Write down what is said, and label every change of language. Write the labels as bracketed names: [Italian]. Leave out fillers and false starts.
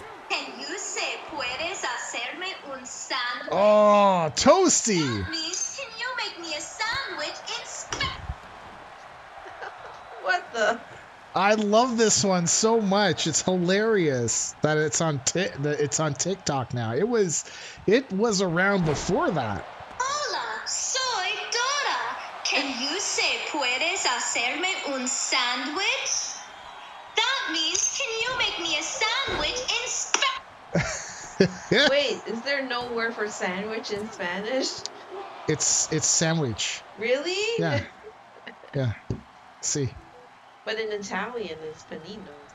[English] Can you say [Spanish] puedes hacerme un sándwich? [English] Oh, toasty! That means, can you make me a sandwich in What the? I love this one so much. It's hilarious that it's on TikTok now. It was around before that. [Spanish] Hola, soy Dora. [English] Can you say [Spanish] puedes hacerme un sándwich? [English] That means, can you make me a sandwich in Wait, is there no word for sandwich in Spanish? It's sandwich. Really? Yeah. Yeah. See. But in Italian, it's panino.